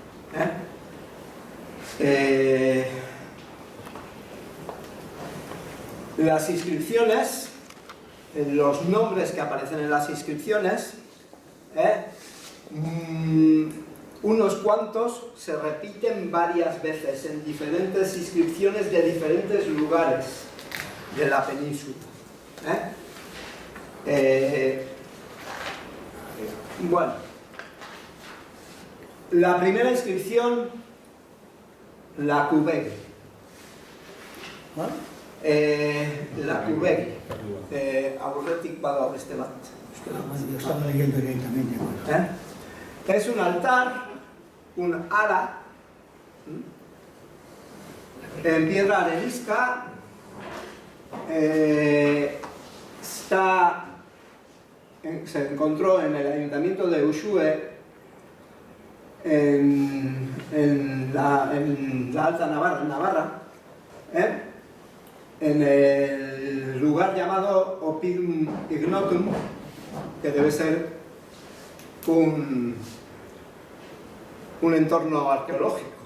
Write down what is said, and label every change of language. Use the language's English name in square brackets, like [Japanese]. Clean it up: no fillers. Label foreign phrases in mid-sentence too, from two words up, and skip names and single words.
[Spanish] Las inscripciones, los nombres que aparecen en las inscripciones, unos cuantos se repiten varias veces en diferentes inscripciones de diferentes lugares de la península. Bueno, la primera inscripción, la Cubegui. La Cubegui. [Basque] Aurretik badago beste bat. [Spanish] Yo estaba leyendo directamente. Es un altar, un ara, en piedra arenisca. Se encontró en el ayuntamiento de Uxue, en la Alta Navarra, en Navarra, en el lugar llamado Oppidum Ignotum, que debe ser un entorno arqueológico.